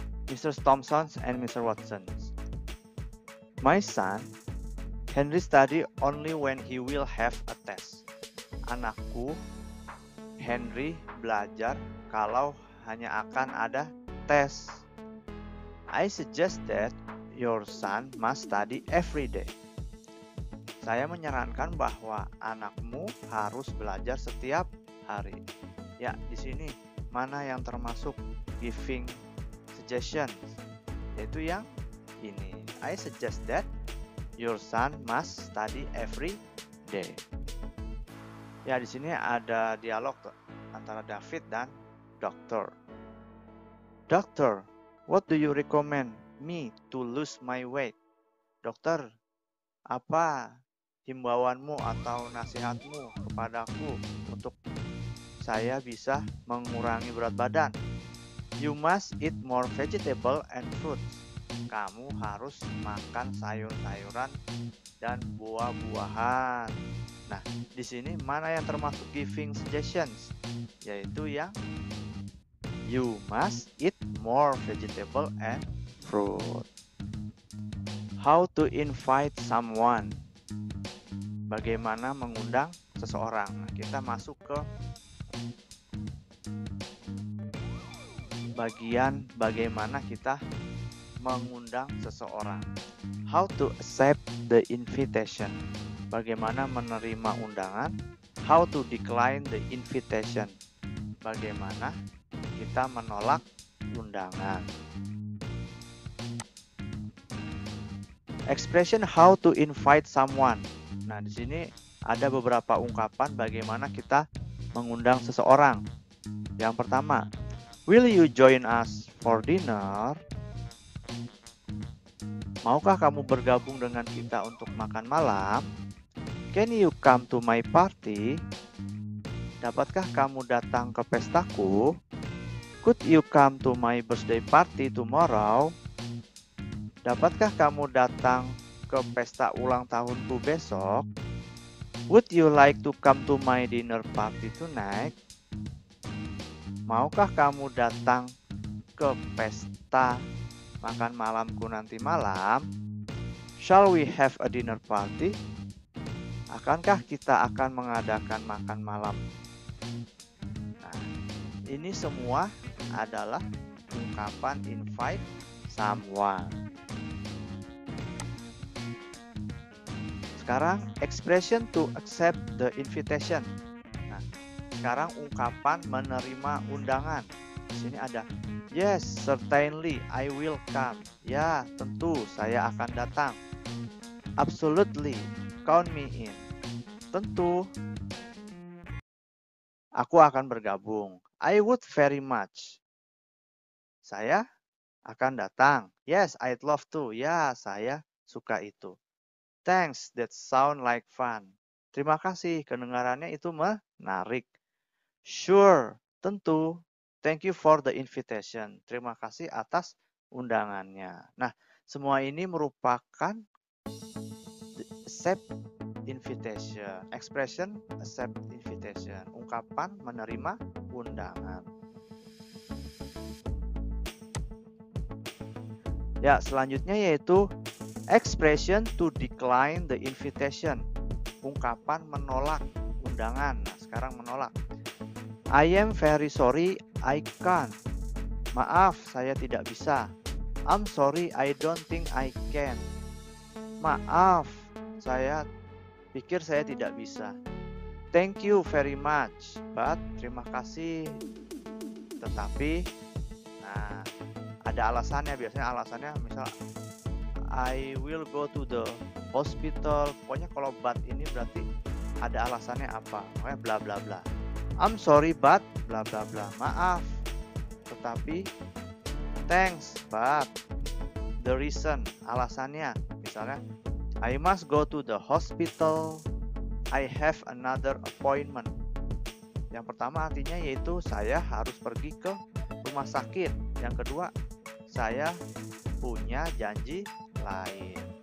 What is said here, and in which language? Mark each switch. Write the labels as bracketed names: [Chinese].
[English] Mr. Thompson and Mr. Watson. My son, Henry study only when he will have a test. [Indonesian] Anakku, Henry belajar kalau hanya akan ada tes. [English] I suggest that your son must study every day. [Indonesian] Saya menyarankan bahwa anakmu harus belajar setiap hari. Ya, di sini mana yang termasuk [English] giving suggestion? [Indonesian] Yaitu yang ini. [English] I suggest that your son must study every day. [Indonesian] Ya, di sini ada dialog antara David dan Dokter. [English] Doctor, what do you recommend me to lose my weight? [Indonesian] Dokter, apa himbauanmu atau nasihatmu kepadaku untuk saya bisa mengurangi berat badan? [English] You must eat more vegetable and fruits. [Indonesian] Kamu harus makan sayur-sayuran dan buah-buahan. Nah, di sini mana yang termasuk [English] giving suggestions? [Indonesian] yaitu yang [English] you must eat more vegetable and fruit. How to invite someone. [Indonesian] Bagaimana mengundang seseorang. Nah, kita masuk ke bagian bagaimana kita mengundang seseorang. [English] How to accept the invitation. [Indonesian] Bagaimana menerima undangan. [English] How to decline the invitation. [Indonesian] Bagaimana kita menolak undangan. [English] Expression how to invite someone. [Indonesian] Nah, di sini ada beberapa ungkapan bagaimana kita mengundang seseorang. Yang pertama, [English] will you join us for dinner? [Indonesian] Maukah kamu bergabung dengan kita untuk makan malam? [English] Can you come to my party? [Indonesian] Dapatkah kamu datang ke pestaku? [English] Could you come to my birthday party tomorrow? [Indonesian] Dapatkah kamu datang ke pesta ulang tahunku besok? [English] Would you like to come to my dinner party tonight? [Indonesian] Maukah kamu datang ke pesta makan malamku nanti malam? [English] Shall we have a dinner party? [Indonesian] Akankah kita akan mengadakan makan malam? Nah, ini semua adalah ungkapan [English] invite someone. [Indonesian] Sekarang [English] expression to accept the invitation. [Indonesian] Nah, sekarang ungkapan menerima undangan. Di sini ada [English] yes, certainly I will come. [Indonesian] Ya, tentu saya akan datang. [English] Absolutely, count me in. [Indonesian] Tentu aku akan bergabung. [English] I would very much. [Indonesian] Saya akan datang. [English] Yes, I'd love to. [Indonesian] Ya, saya suka itu. [English] Thanks, that sound like fun. [Indonesian] Terima kasih, kedengarannya itu menarik. Sure, tentu. [English] Thank you for the invitation. [Indonesian] Terima kasih atas undangannya. Nah, semua ini merupakan [English] accept invitation. Expression accept invitation. [Indonesian] Ungkapan menerima undangan. Ya, selanjutnya yaitu [English] expression to decline the invitation. [Indonesian] Ungkapan menolak undangan. Nah, sekarang menolak. [English] I am very sorry, I can't. [Indonesian] Maaf, saya tidak bisa. [English] I'm sorry, I don't think I can. [Indonesian] Maaf, saya pikir saya tidak bisa. [English] Thank you very much, but [Indonesian] terima kasih. Tetapi, nah, ada alasannya. Biasanya alasannya misal [English] I will go to the hospital. [Indonesian] Pokoknya kalau but ini berarti ada alasannya apa. [English] Makanya bla bla bla. I'm sorry but bla bla bla. [Indonesian] Maaf, tetapi [English] thanks but the reason, alasannya. [Indonesian] Misalnya [English] I must go to the hospital. I have another appointment. [Indonesian] Yang pertama artinya yaitu saya harus pergi ke rumah sakit. Yang kedua, saya punya janji lain.